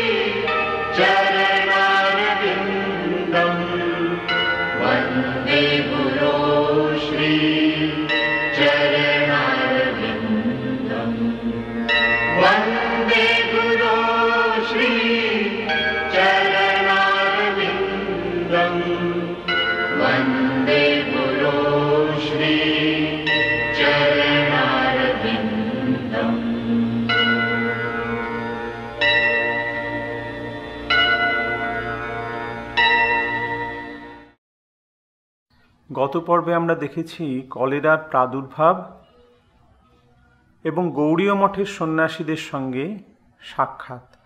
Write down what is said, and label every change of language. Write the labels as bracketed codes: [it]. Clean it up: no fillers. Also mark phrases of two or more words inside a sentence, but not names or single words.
[sa] चरणारविन्दम् वन्दे गुरो श्री चरणारविन्दम् वन्दे गुरो श्री चरणारविन्दम् वन्दे गुरो श्री चरणारविन्दम्। [bn] গত পর্বে আমরা দেখেছি কলেরার প্রাদুর্ভাব এবং গৌড়ীয় মঠের সন্ন্যাসীদের সঙ্গে সাক্ষাৎ।